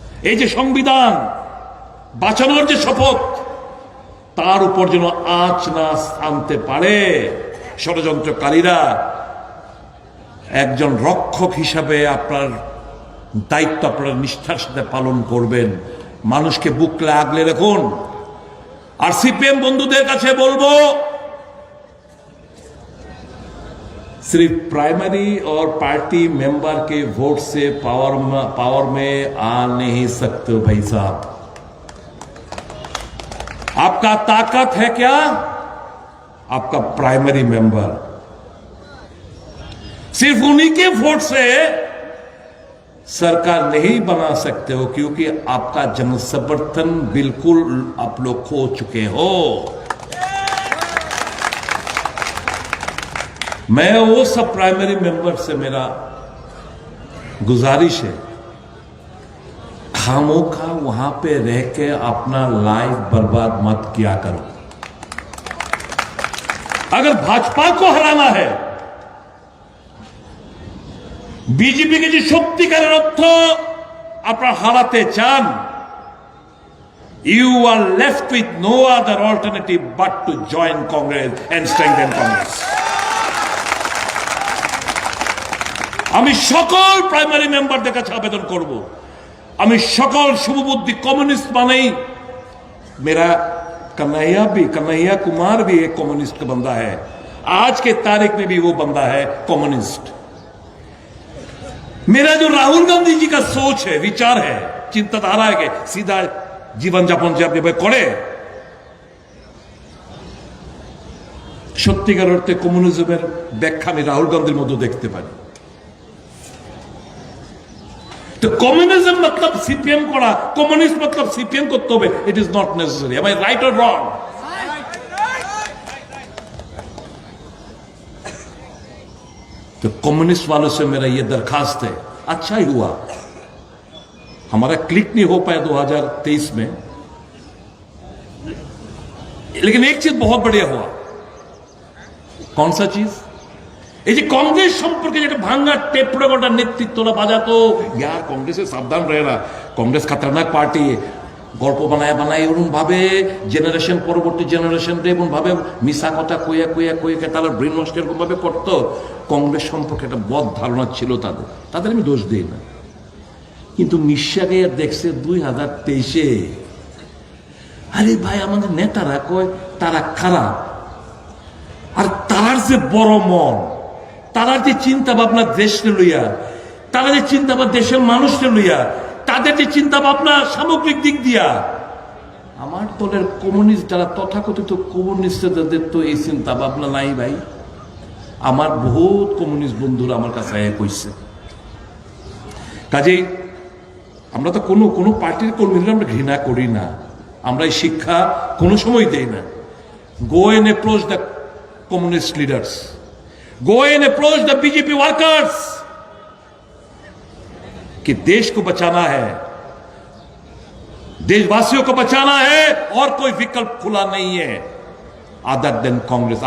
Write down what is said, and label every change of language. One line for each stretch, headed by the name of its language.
Bangla: এই যে সংবিধান বাঁচানোর যে শপথ, তার উপর যেন আঁচ না আনতে পারে ষড়যন্ত্রকারীরা। একজন রক্ষক হিসাবে আপনার দায়িত্ব আপনারা নিষ্ঠার সাথে পালন করবেন, মানুষকে বুকলে আগলে রাখুন। আর সিপিএম বন্ধুদের কাছে বলবো,
Hindi: सिर्फ प्राइमरी और पार्टी मेंबर के वोट से पावर में आ नहीं सकते हो भाई साहब। आपका ताकत है क्या? आपका प्राइमरी मेंबर। सिर्फ उन्हीं के वोट से सरकार नहीं बना सकते हो, क्योंकि आपका जन समर्थन बिल्कुल आप लोग खो चुके हो। मैं वो सब प्राइमरी मेंबर से मेरा गुजारिश है, खामोखा वहां पे रह के अपना लाइफ बर्बाद मत किया करो। अगर भाजपा को हराना है, बीजेपी के जो सत्यिकार अर्थ अपना हाराते चान,
English: you are left with no other alternative but to join Congress and strengthen Congress.
Bangla: আমি সকল প্রাইমারি মেম্বারদের কাছে আবেদন করব, আমি সকল শুভবুদ্ধি
Hindi: कम्युनिस्ट माने मेरा कन्हैया कुमार भी एक कम्युनिस्ट का बंदा है, आज के तारीख में भी वो बंदा है कम्युनिस्ट। मेरा जो राहुल गांधी जी का सोच है, विचार है, चिंताधारा है कि सीधा जीवन
Bangla: যাপন যে আপনি করে সত্যিকার অর্থে কমিউনিজমের ব্যাখ্যা আমি রাহুল গান্ধীর মধ্যে দেখতে পারি।
Hindi: तो कम्युनिज्म मतलब सीपीएम करा, कम्युनिस्ट मतलब सीपीएम करते হবে,
English: It is not necessary. Am I right
Hindi: और रॉन्ग? तो कम्युनिस्ट वालों से मेरा ये दरखास्त है, अच्छा ही हुआ हमारा क्लिक नहीं हो पाया 2023 में, लेकिन एक चीज बहुत बढ़िया हुआ। कौन सा चीज?
Bangla: এই যে কংগ্রেস সম্পর্কে যেটা ভাঙ্গা টেপ রেকর্ডার নেতৃত্বরা বাজাতো,
Hindi: यार कांग्रेस से सावधान रहना, कांग्रेस खतरनाक पार्टी,
Bangla: গল্প বানায় এরকম ভাবে জেনারেশন পরবর্তী জেনারেশন রে এরকম ভাবে মিশা কথা কইয়া তারা ব্রেন ওয়াশ এরকম ভাবে করতো। কংগ্রেস সম্পর্কে একটা বদ ধারণা ছিল তাদের আমি দোষ দিই না, কিন্তু মিশাকে দেখছে 2023-এ, আরে ভাই আমাদের নেতারা কয় তারা খারাপ, আর তারার যে বড় মন, তারা যে চিন্তা ভাবনা দেশকে লইয়া, তারা যে চিন্তা ভাবনা দেশের মানুষকে লইয়া, তাদের যে চিন্তা ভাবনা সামগ্রিক দিক দিয়া, আমার দলের কমিউনিস্ট যারা তথাকথিত কমিউনিস্টদের তো এই চিন্তা ভাবনা নাই ভাই। আমার বহুত কমিউনিস্ট বন্ধুরা আমার কাছে কইছে। কাজেই আমরা তো কোনো পার্টির কর্মীরা আমরা ঘৃণা করি না, আমরা এই শিক্ষা কোনো সময় দেই না।
English: go and approach the communist leaders, go and approach the BJP workers
Hindi: कि देश को बचाना है, देशवासियों को बचाना है और कोई विकल्प खुला नहीं है अदर देन कांग्रेस।